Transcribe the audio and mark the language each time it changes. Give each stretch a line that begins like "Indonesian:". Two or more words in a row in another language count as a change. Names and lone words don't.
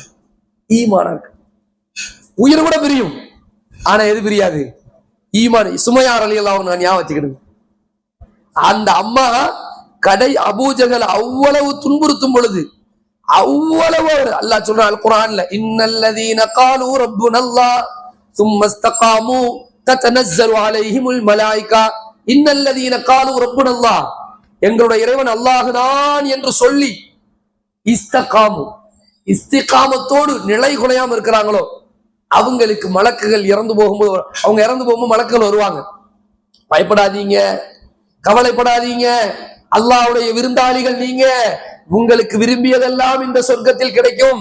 Tamil: ஈமானா இருக்கு. உயிர் கூட பிரியும், ஆனா எது பிரியாது? ஈமான். சுமையார்
Arabic: رضي الله عنه
Tamil: ஞாபகம் வச்சுக்கிடுங்க. அந்த அம்மா கடை அபூஜகல் அவ்வளவு துன்புறுத்தும் பொழுது, அவ்வளவு அல்லாஹ் சொல்றான் குர்ஆன்ல,
Arabic: إن الذين قالوا ربنا الله ثم استقاموا تتنزل عليهم الملائكه إن الذين قالوا ربنا الله,
Tamil: எங்களுடைய இறைவன் அல்லாஹ் தான் என்று சொல்லி இஸ்தகாமு, இஸ்திகாமத்தோடு நிலை குலையாம இருக்கிறாங்களோ அவங்களுக்கு மலக்குகள் இறந்து போகும்போது, அவங்க இறந்து போகும்போது மலக்குகள் வருவாங்க. பயப்படாதீங்க, கவலைப்படாதீங்க, அல்லாஹ்வுடைய விருந்தாளிகள் நீங்க, உங்களுக்கு விரும்பியதெல்லாம் இந்த சொர்க்கத்தில் கிடைக்கும்.